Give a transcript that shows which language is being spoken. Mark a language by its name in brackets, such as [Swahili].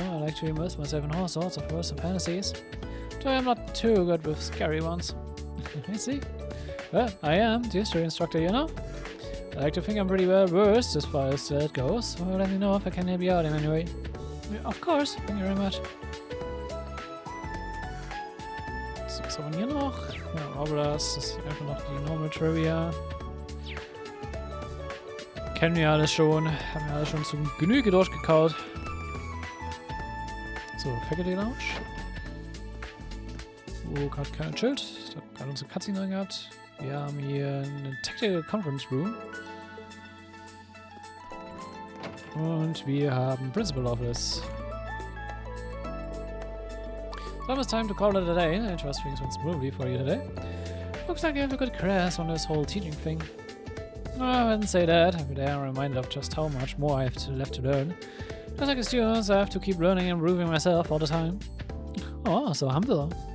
[English] I like to immerse myself in all sorts of worlds and fantasies. Though I'm not too good with scary ones. I see. Well, I am the history instructor, you know? I like to think I'm pretty well versed as far as that goes, so let me know if I can help you out in any way. Yeah, of course, thank you very much. [German] So, was haben wir hier noch? Ja, aber das ist einfach noch die Normal Trivia. Kennen wir alles schon, haben wir alles schon zum Genüge durchgekaut. So, Faculty Lounge. Wo gerade kein Schild. Ich habe gerade unsere Cutscene drin gehabt. Wir haben hier eine Tactical Conference Room. Und wir haben Principal Office. [English] So it's time to call it a day. I trust things went smoothly for you today. Looks like you have a good grasp on this whole teaching thing. No, I wouldn't say that, but I am reminded of just how much more I have left to learn. Just like a student, I have to keep learning and improving myself all the time. Oh, so humble.